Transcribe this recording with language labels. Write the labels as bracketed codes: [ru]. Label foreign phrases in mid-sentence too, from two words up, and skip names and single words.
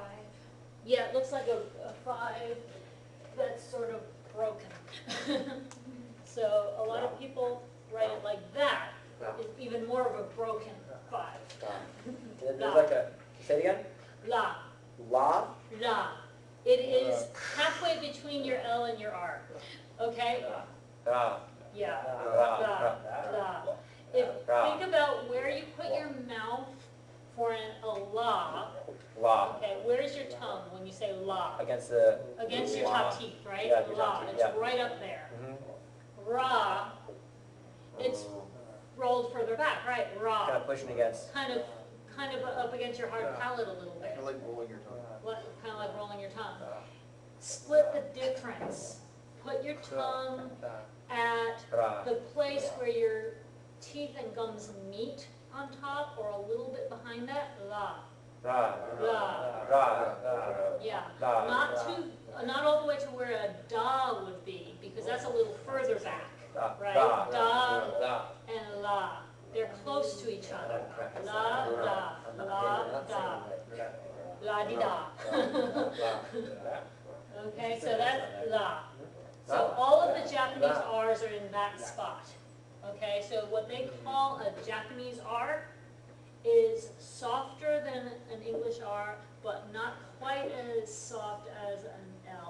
[en] yeah, it looks like a 5 that's sort of broken. So a lot of people write it like that. It's even more of a broken 5. And then there's like a, say it again, La, la, la. It is halfway between your L and your R. Okay? ra, Yeah. ra, La, la. If, Ra. think about where you put your mouth For a la, La. okay, where's your tongue when you say la? Against the. Against your la. top teeth, right? Yeah, your La, top teeth, it's yeah. right up there. Mhm. Ra, it's rolled further back, right? Kind Ra, of pushing against. kind of up against your hard palate a little bit. Kind of like rolling your tongue. Kind of like rolling your tongue. Split the difference. Put your tongue at Ra. the place where your teeth and gums meet on top, or a little bit behind that. La, Ra. la. Ra. Yeah, La. not all the way to where a da would be, because that's a little further back, Da. right? Da. Da Da. and la, they're close to each other. Correct. La, da, la, da, la di da. Okay, so that's la. So all of the Japanese R's are in that spot. Okay, so what they call a Japanese R is softer than an English R, but not quite as soft as an L.